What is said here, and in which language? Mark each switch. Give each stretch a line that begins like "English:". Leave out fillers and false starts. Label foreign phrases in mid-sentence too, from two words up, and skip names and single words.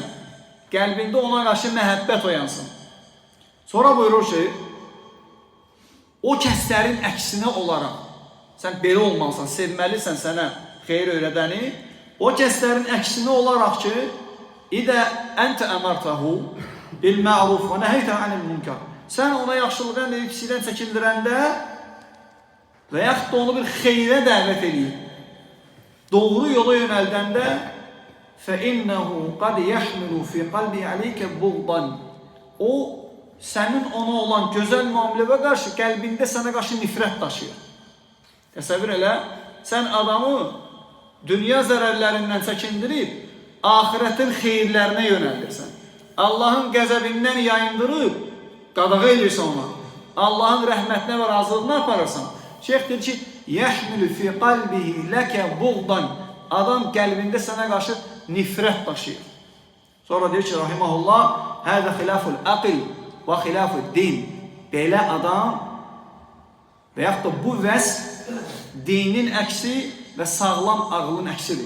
Azerbaijani: Qəlbində ona qarşı məhəbbət oyansın. Sonra buyurur ki, o kəslərin əksinə olaraq, sən belə olmalısan, sevməlisən sənə xeyir öyrədəni, o kəslərin əksinə olaraq ki,
Arabic: إذا أنت أمرته بالمعروف ونهيته عن المنكر.
Azerbaijani: Sən ona yaxşılıqdan deyib pislikdən çəkindirəndə və yaxud da onu bir xeyrə dəvət edib, doğru yola yönəldəndə
Arabic: فَإِنَّهُ قَدْ يَحْمِلُ فِي قَلْبِ عَلَيْكَ بُغْضًا.
Azerbaijani: O, sənin ona olan gözəl müamiləyə qarşı qəlbində sənə qarşı nifrət daşıyır. Təsəvvür elə, sən adamı dünya zərərlərindən çəkindirib, ahirətin xeyirlərinə yönəldirsən. Allahın qəzəbindən yayındırıb, qadağa edirsən ona. Allahın rəhmətinə və razılığına aparırsan. Şeyx deyir ki,
Arabic: يَحْمِلُ فِي قَلْبِهِ لَكَ بُغْضًا.
Azerbaijani: Adam qəlbində sənə qarşı nifrət daşıyır. Sonra deyir ki,
Arabic: رحمه الله هذا خلاف العاقل وخلاف الدين.
Azerbaijani: Belə adam və yaxud da bu vəsf dinin əksi və sağlam ağlın əksidir.